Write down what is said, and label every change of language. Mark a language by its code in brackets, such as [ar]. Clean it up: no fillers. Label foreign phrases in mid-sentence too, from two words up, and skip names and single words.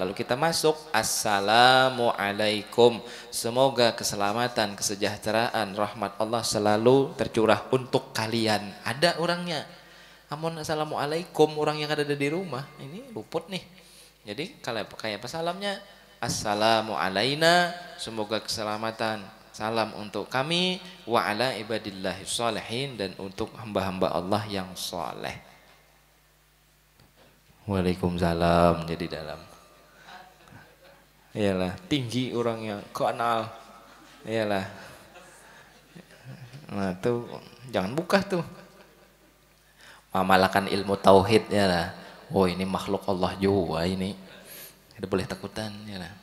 [bjn] lalu kita masuk assalamualaikum semoga keselamatan kesejahteraan rahmat Allah selalu tercurah untuk kalian ada orangnya amun assalamualaikum orang yang ada di rumah ini luput nih jadi kalau kayak apa salamnya [ar] السلام علينا [bjn] semoga keselamatan salam untuk kami [ar] وعلى عباد الله الصالحين [bjn] dan untuk hamba-hamba Allah yang soleh Waalaikumsalam jadi dalam. Iyalah, tinggi orangnya, kenal. Iyalah. Nah, tuh jangan buka tuh. Mamalkan ilmu tauhid ya lah. Oh, ini makhluk Allah juga ini. Tidak boleh takutan ya lah.